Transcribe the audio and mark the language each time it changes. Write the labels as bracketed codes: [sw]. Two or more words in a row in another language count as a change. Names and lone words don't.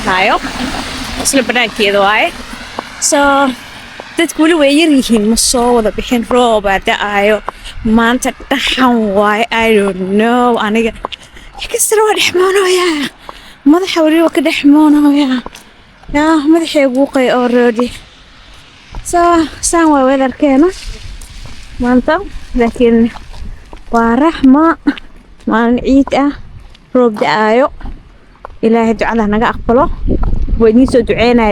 [so] dhahayo isla banaankeeda waaye soo dadku weli way yar yihiin ma soo wada bixin roob da'ayo maanta dhaxan waaye [en] I don't know [so] aniga kasra waa dhexmoonaya madaxa weli waa ka dhexmoonaya madaxaygu qay already soo saan waa weatherkeena maanta laakiin waa raxma maalin ciid roob da'ayo ilaahay ducada naga aqbalo way idin soo duceynaa